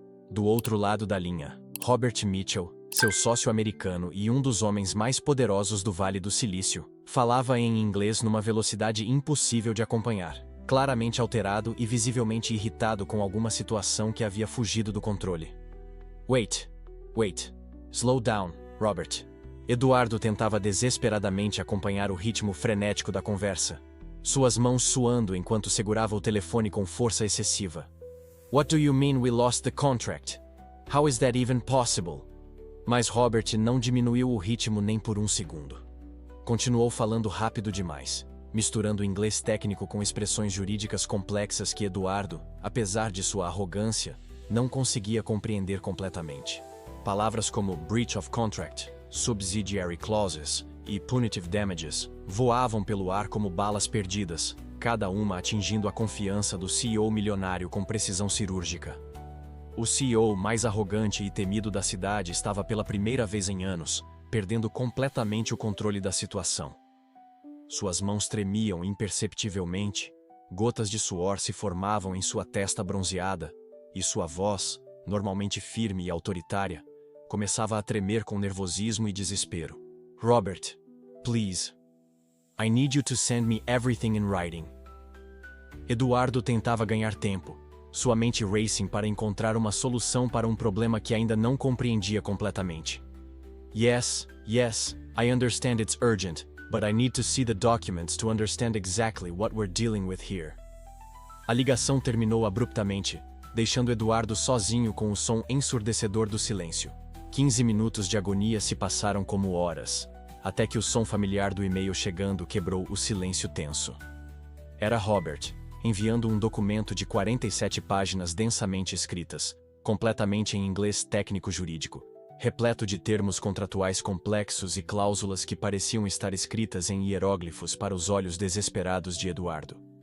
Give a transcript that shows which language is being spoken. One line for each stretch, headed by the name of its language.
Portuguese: Do outro lado da linha, Robert Mitchell, seu sócio americano e um dos homens mais poderosos do Vale do Silício, falava em inglês numa velocidade impossível de acompanhar, claramente alterado e visivelmente irritado com alguma situação que havia fugido do controle.
English: Wait. Slow down, Robert.
Portuguese: Eduardo tentava desesperadamente acompanhar o ritmo frenético da conversa, suas mãos suando enquanto segurava o telefone com força excessiva.
English: What do you mean we lost the contract? How is that even possible?
Portuguese: Mas Robert não diminuiu o ritmo nem por um segundo. Continuou falando rápido demais, misturando inglês técnico com expressões jurídicas complexas que Eduardo, apesar de sua arrogância, não conseguia compreender completamente. Palavras como
English: breach of contract, subsidiary clauses
Portuguese: e
English: punitive damages
Portuguese: voavam pelo ar como balas perdidas, cada uma atingindo a confiança do CEO milionário com precisão cirúrgica. O CEO mais arrogante e temido da cidade estava pela primeira vez em anos, perdendo completamente o controle da situação. Suas mãos tremiam imperceptivelmente, gotas de suor se formavam em sua testa bronzeada, e sua voz, normalmente firme e autoritária, começava a tremer com nervosismo e desespero.
English: Robert, please. I need you to send me everything in writing.
Portuguese: Eduardo tentava ganhar tempo, sua mente racing para encontrar uma solução para um problema que ainda não compreendia completamente.
English: Yes, I understand it's urgent, but I need to see the documents to understand exactly what we're dealing with here.
Portuguese: A ligação terminou abruptamente, deixando Eduardo sozinho com o som ensurdecedor do silêncio. 15 minutos de agonia se passaram como horas, até que o som familiar do e-mail chegando quebrou o silêncio tenso. Era Robert, enviando um documento de 47 páginas densamente escritas, completamente em inglês técnico-jurídico, repleto de termos contratuais complexos e cláusulas que pareciam estar escritas em hieróglifos para os olhos desesperados de Eduardo.